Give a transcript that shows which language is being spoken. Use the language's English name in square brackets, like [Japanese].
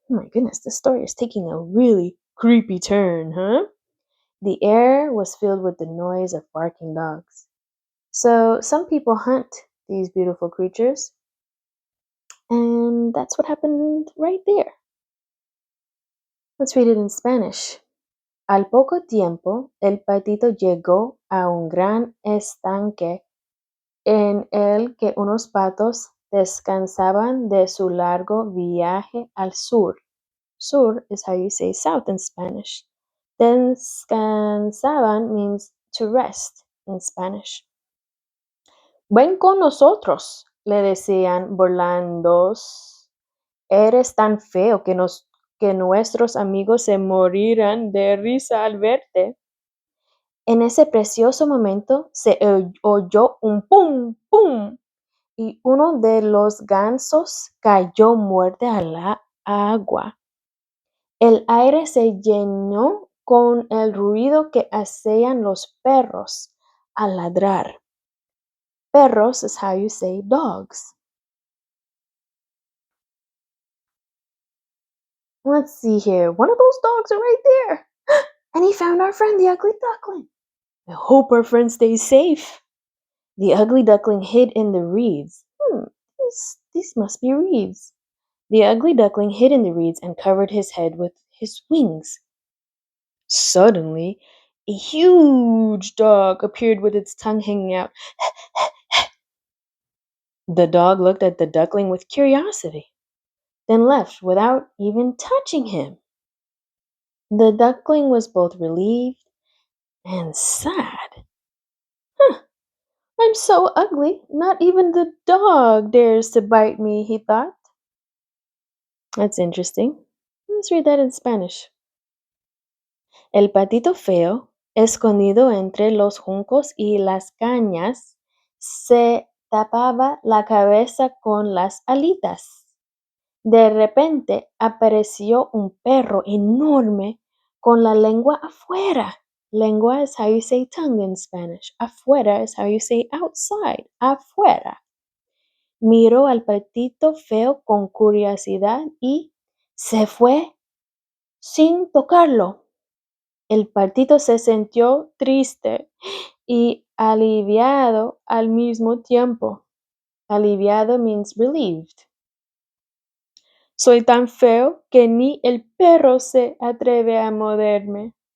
[English] Oh my goodness, this story is taking a really creepy turn, huh? The air was filled with the noise of barking dogs. So, some people hunt these beautiful creatures, and that's what happened right there. Let's read it in Spanish. [Spanish] Al poco tiempo, el patito llegó a un gran estanque en el que unos patos descansaban de su largo viaje al sur. [English] Sur is how you say south in Spanish. Descansaban means to rest in Spanish. [Spanish] Ven con nosotros, le decían burlandos. Eres tan feo que nuestros amigos se morirán de risa al verte. En ese precioso momento se oyó un pum, pum, y uno de los gansos cayó muerto a la agua. El aire se llenó con el ruido que hacían los perros al ladrar. [English] Perros is how you say dogs. Let's see here. One of those dogs are right there. And he found our friend, the ugly duckling. I hope our friend stays safe. The ugly duckling hid in the reeds. These must be reeds. The ugly duckling hid in the reeds and covered his head with his wings. Suddenly, a huge dog appeared with its tongue hanging out. The dog looked at the duckling with curiosity, then left without even touching him. The duckling was both relieved and sad. I'm so ugly, not even the dog dares to bite me, he thought. That's interesting. Let's read that in Spanish. [Spanish] El patito feo, escondido entre los juncos y las cañas, se tapaba la cabeza con las alitas. De repente apareció un perro enorme con la lengua afuera. [English] Lengua is how you say tongue in Spanish. Afuera is how you say outside. [Spanish] Afuera. Miró al patito feo con curiosidad y se fue sin tocarlo. El patito se sintió triste y aliviado al mismo tiempo. [English] Aliviado means relieved. [Spanish] Soy tan feo que ni el perro se atreve a morderme.